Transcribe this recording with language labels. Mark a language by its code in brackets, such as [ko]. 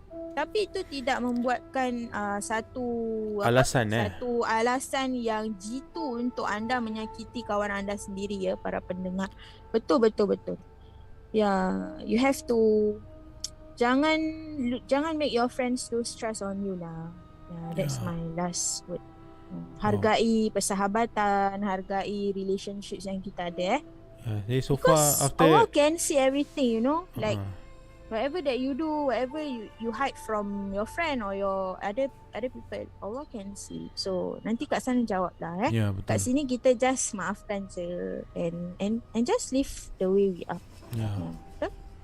[ms] Tapi itu tidak membuatkan satu alasan yang jitu untuk anda menyakiti kawan anda sendiri ya, para pendengar. Betul. [en] You have to jangan make your friends lose trust on you lah. That's my last word. [ms] Hargai persahabatan, hargai relationships yang kita ada [en] so far after Allah can see everything, you know. Like whatever that you do, whatever you hide from your friend or your other people, Allah can see. [ms] So nanti kat sana jawab lah betul. Kat sini kita [en] just maafkan je and just live the way we are. Betul?